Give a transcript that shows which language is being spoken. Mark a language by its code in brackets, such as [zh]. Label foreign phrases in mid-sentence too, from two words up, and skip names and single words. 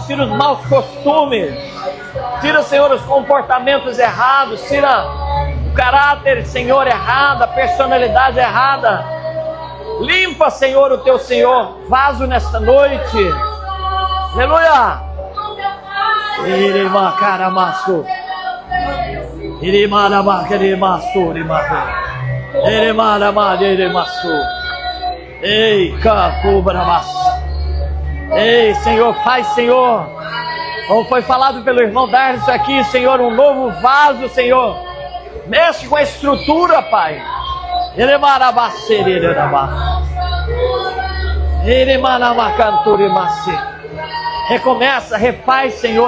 [pt] Tira os maus costumes. Tira, Senhor, os comportamentos errados. Tira o caráter, Senhor, errado. A personalidade errada. Limpa, Senhor, o teu Senhor vaso nesta noite. Aleluia. Irima caramaço. Irima caramaço. Irima caramaço. Ei, cacubramaço. Ei, Senhor, faz, Senhor. Como foi falado pelo irmão Darcio aqui, Senhor, um novo vaso, Senhor. Mexe com a estrutura, Pai. Recomeça, refaz, Senhor.